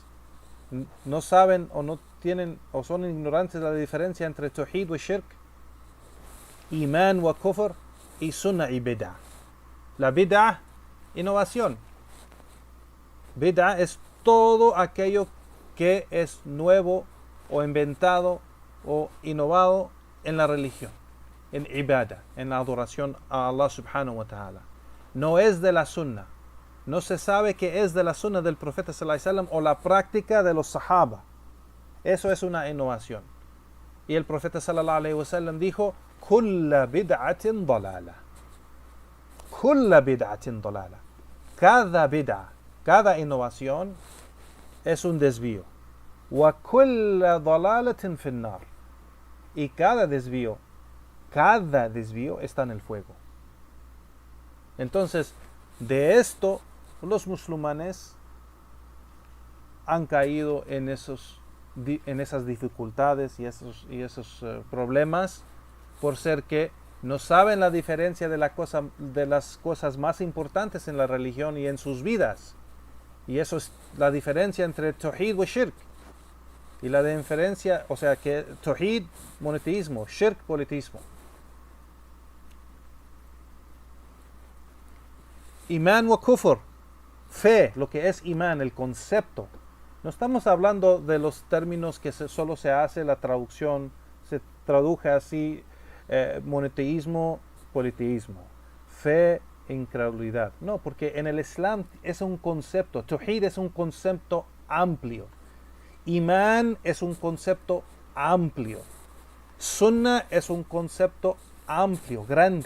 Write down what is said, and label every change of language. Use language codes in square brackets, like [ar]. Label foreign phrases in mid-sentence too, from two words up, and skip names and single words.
[es] No saben o no tienen o son ignorantes de la diferencia entre tawhid y shirk, iman y kufr, y sunnah y bid'ah. La bid'ah, innovación. Bid'ah es todo aquello que es nuevo o inventado o innovado en la religión, en ibadah, en la adoración a Allah [ar] سبحانه وتعالى. [es] No es de la sunnah. No se sabe que es de la sunnah del profeta [ar] صلى الله عليه وسلم [es] o la práctica de los sahaba. Eso es una innovación. Y el profeta [ar] صلى الله عليه وسلم [es] dijo: [ar] "كل بدعة ضلالة." كل بدعة ضلالة. [es] Cada bid'ah, cada innovación es un desvío. [ar] وكل ضلالة في النار. [es] Y cada desvío está en el fuego. Entonces, de esto los musulmanes han caído en esas dificultades y esos problemas por ser que no saben la diferencia de las cosas más importantes en la religión y en sus vidas. Y eso es la diferencia entre tawhid y shirk. Y la diferencia, o sea, que tawhid, monoteísmo, shirk, politeísmo. [ar] إيمان وكفر, [es] fe, lo que es iman, el concepto. No estamos hablando de los términos que solo se hace la traducción, se traduje así, monoteísmo, politeísmo, fe, incredulidad. No, porque en el Islam es un concepto, tawhid es un concepto amplio, iman es un concepto amplio, sunnah es un concepto amplio, grande.